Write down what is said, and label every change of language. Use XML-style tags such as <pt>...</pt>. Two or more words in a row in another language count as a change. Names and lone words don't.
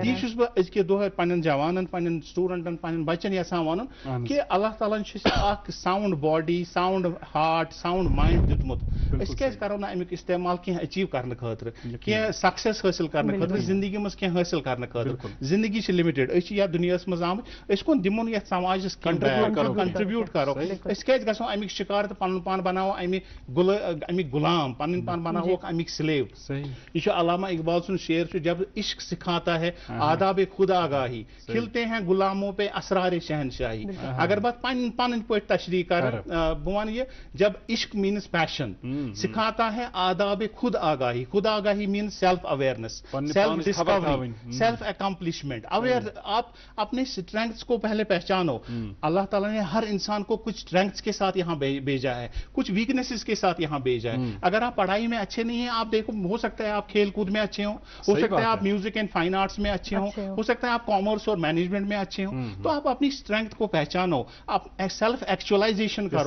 <ks>یی چھُس بہٕ أزکہِ دۄہ پنٛنٮ۪ن جوانن پنٛنٮ۪ن سٹوٗڈنٹن پنٛنٮ۪ن بچن یژھان وَنُن کہِ اللہ تعالیٰ ہن چھُ اکھ</ks> <en>sound body sound heart sound mind</en> <ks>دیُتمُت أسۍ کیازِ کرو نہٕ امیُک استعمال کینٛہہ أچیٖو کرنہٕ خٲطرٕ کینٛہہ سکسیس حٲصِل کرنہٕ خٲطرٕ زندگی منٛز کینٛہہ حٲصِل کرنہٕ خٲطرٕ زندگی چھِ لِمِٹِڈ أسۍ چھِ یتھ دُنیاہس منٛز آمٕتۍ أسۍ کُن دِمو نہٕ یتھ سماجس کنٹربیوٗٹ کرو أسۍ کیازِ گژھو امیِکۍ شِکار تہٕ پنُن پان بناوو امیِکۍ غلام پنٕنۍ پان بناووکھ امیِکۍ سلیو یہ جو علامہ اقبال سن شعر چھُ</ks> <ur>جب عشق سکھاتا ہے آداب خود آگاہی کھلتے ہیں غلاموں پہ اسرار شہنشاہی</ur> <ks>اگر بات پن پٲٹھۍ تشریح کر بہٕ وَنہٕ یہِ</ks> <ur>جب عشق</ur> <en>means passion</en> <ur>سکھاتا ہے آداب خود آگاہی</ur> <en>means self awareness self discovery self accomplishment aware</en> <ur>آپ اپنے اسٹرینگس کو پہلے پہچانو اللہ تعالیٰ نے ہر انسان کو کچھ اسٹرینگس کے ساتھ یہاں بھیجا ہے کچھ ویکنیسز کے ساتھ یہاں بھیجا ہے اگر آپ پڑھائی میں اچھے نہیں ہیں آپ دیکھو ہو سکتا ہے آپ کھیل کود میں اچھے ہوں ہو سکتا ہے آپ</ur> <en>music and fine arts</en> <ur>میں اچھے ہوں ہو سکتا ہے آپ کامرس اور مینجمنٹ میں اچھے ہوں تو آپ اپنی اسٹرینگتھ کو پہچانو آپ</ur> <en>self actualization</en> <ur>کرو</ur>